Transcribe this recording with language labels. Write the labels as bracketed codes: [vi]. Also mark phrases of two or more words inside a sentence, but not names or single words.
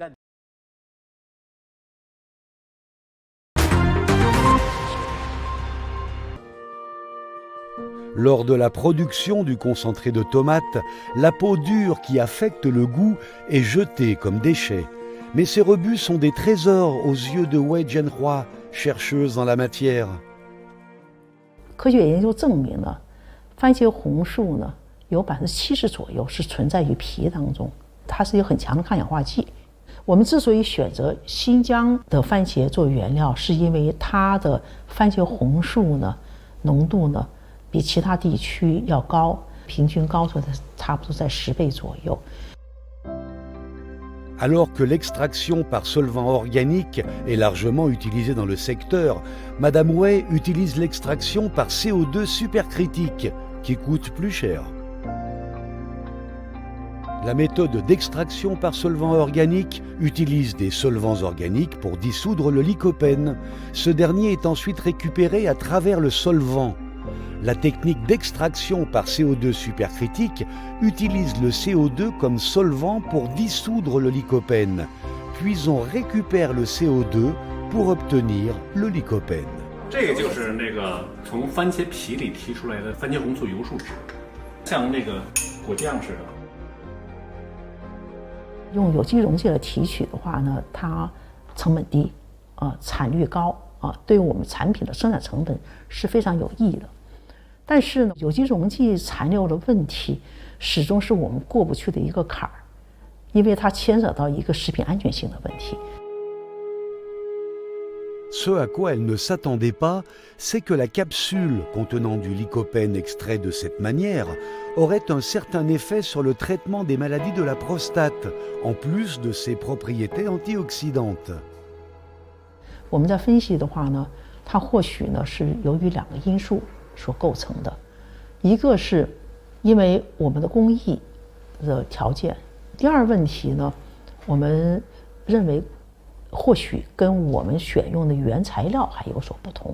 [fr] Lors de la production du concentré de tomate, la peau dure qui affecte le goût est jetée comme déchet. Mais ces rebuts sont des trésors aux yeux de Wei Jianhua, chercheuse en la matière. [zh] 科学研究证明呢，番茄红素呢有70%左右是存在于皮当中，它是有很强的抗氧化剂。我们之所以选择新疆的番茄做原料，是因为它的番茄红素呢浓度呢比其他地区要高，平均高出差不多在10倍左右。 [fr] Alors que l'extraction par solvant organique est largement utilisée dans le secteur, Madame Wei utilise l'extraction par CO2 supercritique, qui coûte plus cher. La méthode d'extraction par solvant organique utilise des solvants organiques pour dissoudre le lycopène. Ce dernier est ensuite récupéré à travers le solvant. La technique d'extraction par CO2 supercritique utilise le CO2 comme solvant pour dissoudre le lycopène. Puis on récupère le CO2 pour obtenir le lycopène. [zh] 这个就是那个从番茄皮里提出来的番茄红素油树脂，像那个果酱似的。用有机溶剂的提取的话呢，它成本低，产率高，对我们产品的生产成本是非常有益的。但是呢，有机溶剂残留的问题始终是我们过不去的一个坎儿，因为它牵扯到一个食品安全性的问题。 [fr] Ce à quoi elle ne s'attendait pas, c'est que la capsule contenant du lycopène extrait de cette manière aurait un certain effet sur le traitement des maladies de la prostate, en plus de ses propriétés antioxydantes. [zh] 我们在分析的话呢，它或许呢是由于2个因素 所构成的，一个是因为我们的工艺的条件。第二问题呢，我们认为或许跟我们选用的原材料还有所不同。